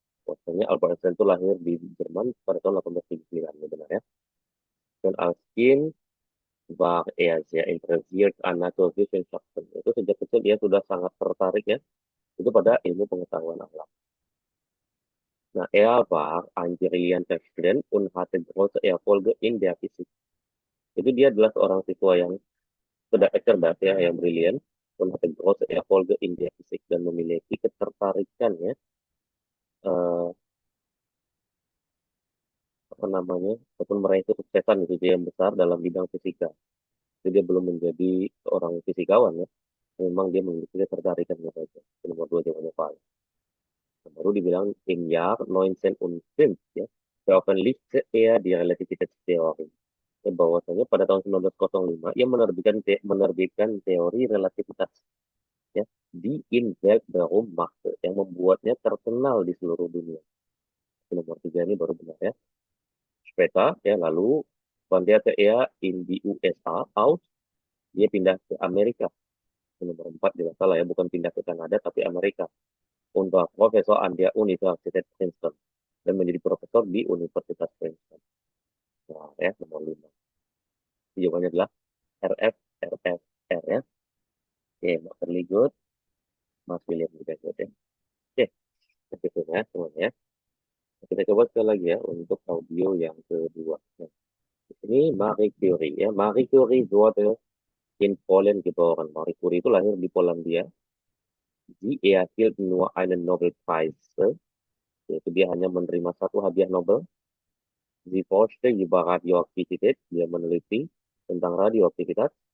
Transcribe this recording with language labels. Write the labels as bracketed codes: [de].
[id] Bahwasanya Albert Einstein itu lahir di Jerman pada tahun 1879, ya benar ya. [de] Dan als Kind war er sehr interessiert an Naturwissenschaften. [id] Itu sejak kecil dia sudah sangat tertarik ya, itu pada ilmu pengetahuan alam. [de] Nah, er war ein brillanter Student und hatte große Erfolge in der Physik. [id] Itu dia adalah seorang siswa yang cerdas ya, yang brilian, [de] und hatte große Erfolge in der Physik, [id] dan memiliki ketertarikan ya, apa namanya, ataupun meraih kesuksesan gitu yang besar dalam bidang fisika. Jadi dia belum menjadi seorang fisikawan ya, memang dia memiliki ketertarikan gitu aja. Itu nomor dua jawabannya paling. Baru dibilang [de] im Jahr 1905 ya, veröffentlichte er die Relativitätstheorie. [id] Ya, bahwasanya pada tahun 1905 ia menerbitkan teori relativitas ya di Inwelt Berum Machte yang membuatnya terkenal di seluruh dunia. Nomor tiga ini baru benar ya. [de] Später ya, lalu wanderte er in die USA aus, [id] dia pindah ke Amerika. Nomor empat jelas salah ya, bukan pindah ke Kanada tapi Amerika. Untuk profesor [de] an der Universität Princeton [id] dan menjadi profesor di Universitas Princeton. Nah, ya nomor lima. Jawabannya adalah RF RF R ya. Oke, Mas Good, Mas William juga good ya. Oke, begitu ya semuanya. Kita coba sekali lagi ya untuk audio yang kedua. Nah, ini Marie Curie ya. [de] Marie Curie wurde in Polen geboren. [id] Marie Curie itu lahir di Polandia. [de] Sie erhielt nur einen Nobelpreis, [id] yaitu dia hanya menerima satu hadiah Nobel. [de] Sie forschte über Radioaktivität, [id] dia meneliti tentang radioaktivitas.